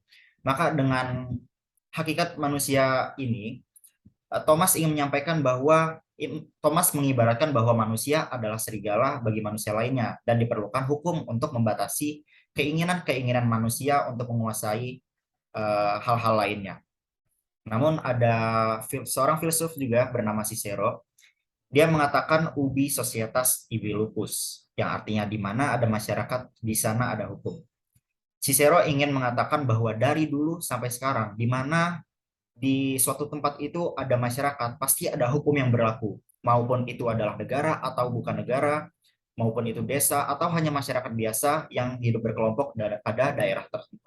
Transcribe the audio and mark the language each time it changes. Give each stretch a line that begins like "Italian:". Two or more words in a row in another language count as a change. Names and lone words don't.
Indonesian: Maka dengan hakikat manusia ini, Thomas ingin menyampaikan bahwa Thomas mengibaratkan bahwa manusia adalah serigala bagi manusia lainnya dan diperlukan hukum untuk membatasi keinginan-keinginan manusia untuk menguasai hal-hal lainnya. Namun ada seorang filsuf juga bernama Cicero, dia mengatakan
Latin: ubi societas ibi lupus,
Indonesian: yang artinya di mana ada masyarakat, di sana ada hukum. Cicero ingin mengatakan bahwa dari dulu sampai sekarang, di mana di suatu tempat itu ada masyarakat, pasti ada hukum yang berlaku, maupun itu adalah negara atau bukan negara, maupun itu desa atau hanya masyarakat biasa yang hidup berkelompok pada daerah tertentu.